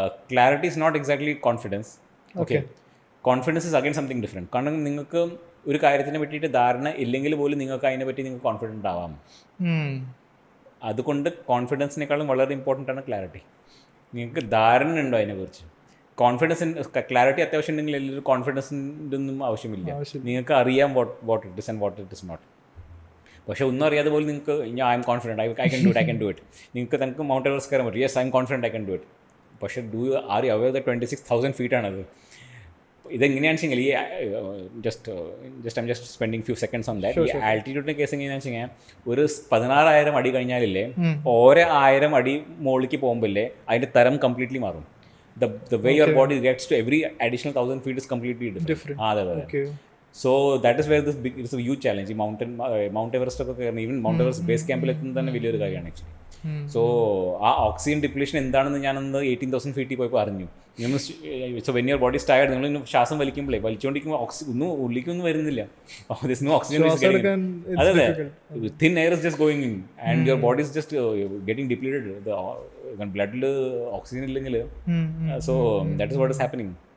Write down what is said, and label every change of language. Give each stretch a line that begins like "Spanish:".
English: Clarity is not exactly confidence. Okay, confidence is again something different.
Malayalam: കാരണം നിങ്ങൾക്ക് ഒരു കാര്യത്തിനെ പറ്റിയിട്ട് ധാരണ ഇല്ലെങ്കിൽ പോലും നിങ്ങൾക്ക് അതിനെ പറ്റി നിങ്ങൾക്ക് കോൺഫിഡൻ്റ് ആവാം. അതുകൊണ്ട് കോൺഫിഡൻസിനേക്കാളും വളരെ ഇമ്പോർട്ടൻ്റ് ആണ് ക്ലാരിറ്റി. നിങ്ങൾക്ക് ധാരണ ഉണ്ടോ അതിനെക്കുറിച്ച്? ക്ലാരിറ്റി അത്യാവശ്യം ഉണ്ടെങ്കിൽ എല്ലാവരും കോൺഫിഡൻസിൻ്റെ ഒന്നും ആവശ്യമില്ല. നിങ്ങൾക്ക് അറിയാം
English: What it is and what it is not.
Malayalam: പക്ഷേ ഒന്നും അറിയാതെ പോലും നിങ്ങൾക്ക്
English: I'm confident, I can do it.
Malayalam: നിങ്ങൾക്ക് മൗണ്ട് എവറസ്റ്റ് കയറാൻ പറ്റും.
English: Yes I'm confident, I can do it. പക്ഷേ are you aware the 26,000 ഫീറ്റാണത്.
Malayalam: ഇതെങ്ങനെയാണെന്ന് വെച്ചാൽ
English: I'm just spending few seconds on that.
Malayalam: ഈ ആൾട്ടിറ്റ്യൂഡിൻ്റെ കേസ് എങ്ങനെയാണെന്ന് വെച്ചാൽ ഒരു 16,000 അടി കഴിഞ്ഞാലില്ലേ, ഓരോ 1000 അടി മുകളിലേക്ക് പോകുമ്പോഴല്ലേ അതിൻ്റെ തരം കംപ്ലീറ്റ്ലി മാറും.
English: The way your body reacts to every additional 1,000 feet is completely different. Okay. So that is where it's a huge challenge. Mount Everest ഒക്കെ even Mount Everest base camp
Malayalam: എത്തുന്നത് തന്നെ വലിയൊരു കാര്യമാണ് ആക്ച്വലി. സോ ആ oxygen depletion എന്താണെന്ന് ഞാനന്ന് 18,000 ഫീറ്റിൽ പോയപ്പോൾ അറിഞ്ഞു.
English: so when your body is tired,
Malayalam: നിങ്ങൾ ശ്വാസം വലിച്ചുകൊണ്ടിരിക്കുമ്പോൾ ഒന്നും ഉള്ളിലേക്കൊന്നും വരുന്നില്ല.
English: Oxygen അതെ, thin air is just going in and your body is just getting depleted.
Malayalam: ബ്ലഡിൽ ഓക്സിജൻ ഇല്ലെങ്കിൽ
English: So that is what is happening.